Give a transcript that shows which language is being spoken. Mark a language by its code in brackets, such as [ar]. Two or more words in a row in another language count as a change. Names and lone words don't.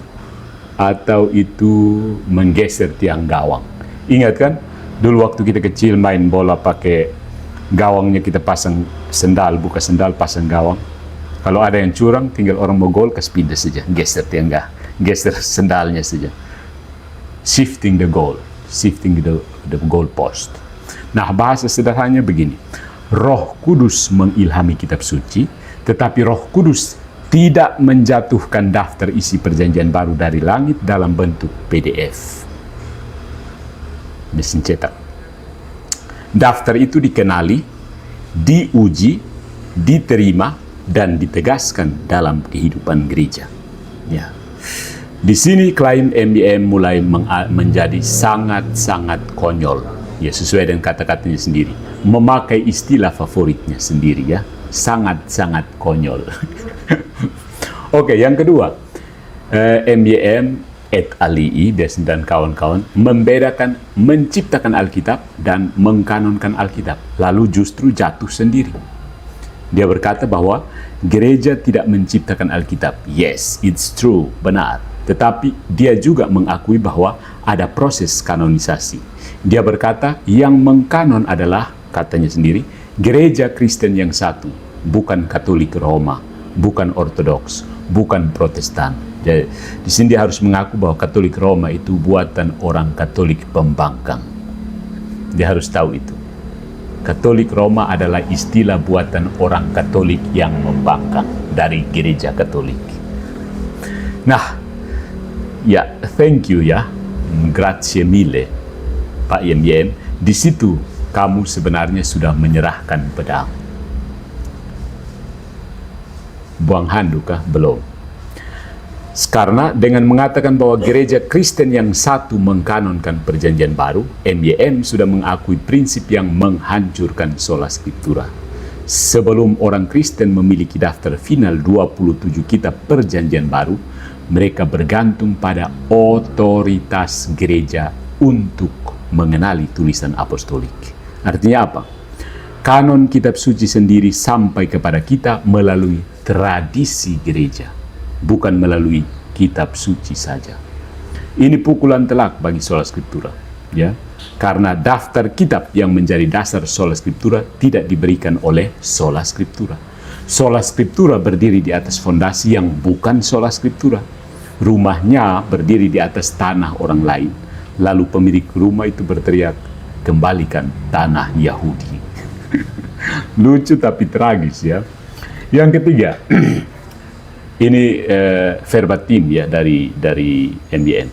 [id] Atau itu menggeser tiang gawang. Ingat kan? Dulu waktu kita kecil main bola pakai gawangnya kita pasang sendal, buka sendal pasang gawang. Kalau ada yang curang, tinggal orang mau gol, kasih pindah saja, geser tiang gawang, geser sendalnya saja. [en] Shifting the goal, shifting the goal post. [id] Nah, bahasa sederhananya begini. Roh Kudus mengilhami kitab suci, tetapi Roh Kudus tidak menjatuhkan daftar isi perjanjian baru dari langit dalam bentuk PDF. Mesin cetak. Daftar itu dikenali, diuji, diterima, dan ditegaskan dalam kehidupan gereja. Ya. Di sini klaim MYM mulai menjadi sangat-sangat konyol. Ya, sesuai dengan kata-katanya sendiri. Memakai istilah favoritnya sendiri, ya. Sangat-sangat konyol. Oke, yang kedua. MYM [la] et alii [id] dan kawan-kawan membedakan menciptakan Alkitab dan mengkanonkan Alkitab, lalu justru jatuh sendiri. Dia berkata bahwa gereja tidak menciptakan Alkitab. [en] Yes, it's true, [id] benar. Tetapi dia juga mengakui bahwa ada proses kanonisasi. Dia berkata yang mengkanon adalah, katanya sendiri, gereja Kristen yang satu, bukan Katolik Roma, bukan Ortodoks, bukan Protestan. Jadi, di sini dia harus mengaku bahwa Katolik Roma itu buatan orang Katolik pembangkang. Dia harus tahu itu. Katolik Roma adalah istilah buatan orang Katolik yang membangkang dari gereja Katolik. Nah, ya, [en] thank you [id] ya, [it] grazie mille, [id] Pak YMYM. Di situ kamu sebenarnya sudah menyerahkan pedang. Buang handuk kah? Belum. Karena dengan mengatakan bahwa gereja Kristen yang satu mengkanonkan perjanjian baru, MYM sudah mengakui prinsip yang menghancurkan [la] sola scriptura. [id] Sebelum orang Kristen memiliki daftar final 27 kitab perjanjian baru, mereka bergantung pada otoritas gereja untuk mengenali tulisan apostolik. Artinya apa? Kanon kitab suci sendiri sampai kepada kita melalui tradisi gereja, bukan melalui kitab suci saja. Ini pukulan telak bagi [la] sola scriptura, [id] ya. Karena daftar kitab yang menjadi dasar [la] sola scriptura [id] tidak diberikan oleh [la] sola scriptura. Sola scriptura [id] berdiri di atas fondasi yang bukan [la] sola scriptura. [id] Rumahnya berdiri di atas tanah orang lain. Lalu pemilik rumah itu berteriak, kembalikan tanah Yahudi. Lucu tapi tragis, ya. Yang ketiga, ini verbatim ya dari MYM.